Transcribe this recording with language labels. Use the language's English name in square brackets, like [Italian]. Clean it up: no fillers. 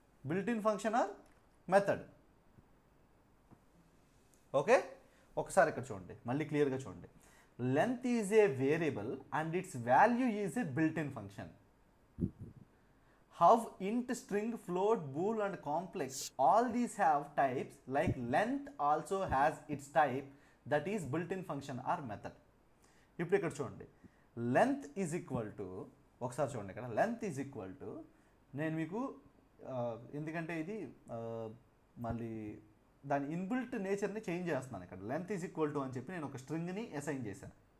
[English] built-in function or method? Okay, [Telugu] ఒకసారి ఇక్కడ చూడండి, మళ్ళీ క్లియర్గా చూడండి. [English] Length is a variable and its value is a built-in function. How int, string, float, bool and complex, all these have types like length also has its type, that is built-in function or method. [Telugu] ఇప్పుడు ఇక్కడ చూడండి, [English] length is equal to, [Telugu] ఒకసారి చూడండి ఇక్కడ, length is equal to, నేను మీకు ఎందుకంటే ఇది మళ్ళీ దాని ఇన్బిల్ట్ నేచర్ని చేంజ్ చేస్తున్నాను ఇక్కడ. [English] length is equal to [Telugu] అని చెప్పి నేను ఒక స్ట్రింగ్ని అసైన్ చేశాను.